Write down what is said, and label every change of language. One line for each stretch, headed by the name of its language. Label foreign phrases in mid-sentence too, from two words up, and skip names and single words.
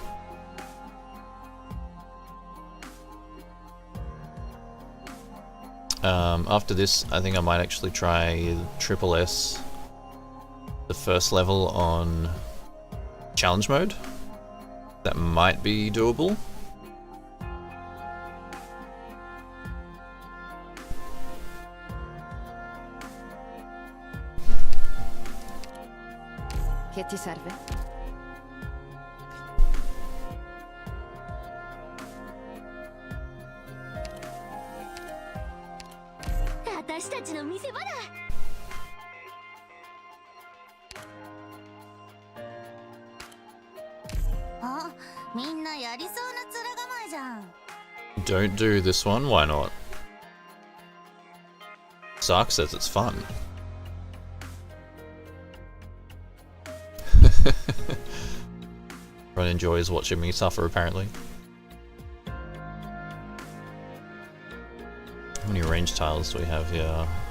English: After this, I think I might actually try Triple S, the first level on challenge mode. That might be doable.
Italian: Che ti serve?
Japanese: 私たちの見せ場だ。あ、みんなやりそうな面構えじゃん。
English: Don't do this one, why not? Sark says it's fun. Ron enjoys watching me suffer, apparently. How many range tiles do we have here?